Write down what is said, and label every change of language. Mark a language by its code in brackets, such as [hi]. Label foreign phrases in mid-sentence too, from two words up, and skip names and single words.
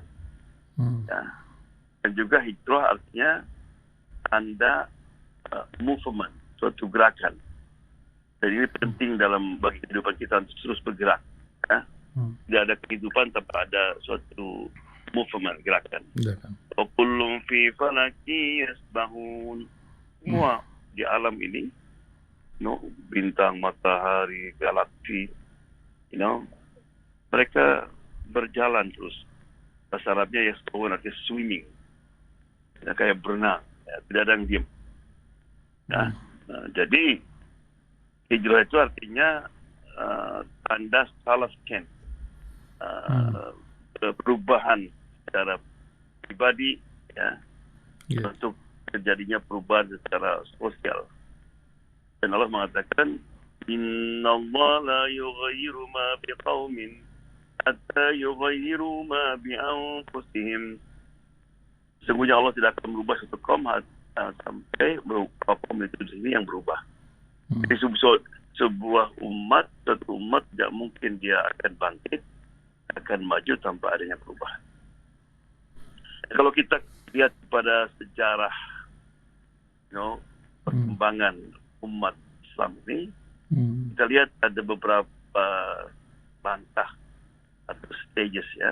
[id] Ya. Dan juga hijrah artinya tanda movement, suatu gerakan. Dan ini penting bagi kehidupan kita untuk terus bergerak. Ya. Tidak ada kehidupan tanpa ada suatu movement, gerakan. [ar] وكل في فلك يسبحون. [id] Semua di alam ini, bintang, matahari, galaksi, mereka berjalan terus. Bahasa Arabnya yasbahun artinya swimming. Ya, kayak berenang, ya, tidak ada yang diam. Nah, jadi hijrah itu artinya tanda salah scan, perubahan secara pribadi, ya, untuk terjadinya perubahan secara sosial. Dan Allah mengatakan, [ar] إن الله لا يغير ما بقوم حتى يغيروا ما بأنفسهم. [id] Sesungguhnya Allah tidak akan merubah satu kaum sampai kaum itu sendiri yang berubah. Jadi sebuah umat, satu umat tidak mungkin dia akan bangkit, akan maju tanpa adanya perubahan. Kalau kita lihat pada sejarah perkembangan umat Islam ini, kita lihat ada beberapa bantah atau stages, ya.